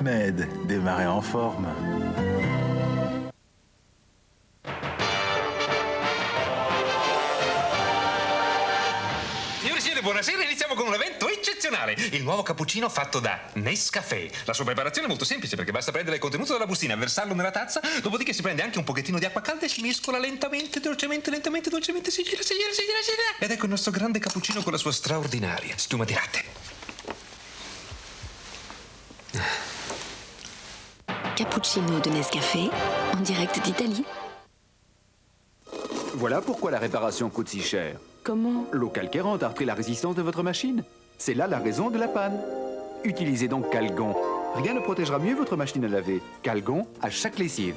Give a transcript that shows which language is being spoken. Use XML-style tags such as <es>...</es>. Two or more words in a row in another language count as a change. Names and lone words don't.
<fr>Ned, démarrer en forme.</fr> <it>Buonasera, iniziamo con un evento eccezionale. Il nuovo cappuccino fatto da Nescafé. La sua preparazione è molto semplice perché basta prendere il contenuto della bustina, versarlo nella tazza, dopodiché si prende anche un pochettino di acqua calda e si mescola lentamente, dolcemente, si gira. Ed ecco il nostro grande cappuccino con la sua straordinaria schiuma di latte.</it> <fr>Cappuccino de Nescafé, en direct d'Italie. Voilà pourquoi la réparation coûte si cher. Comment? L'eau calcairante a repris la résistance de votre machine. C'est là la raison de la panne. Utilisez donc Calgon. Rien ne protégera mieux votre machine à laver. Calgon à chaque lessive.</fr>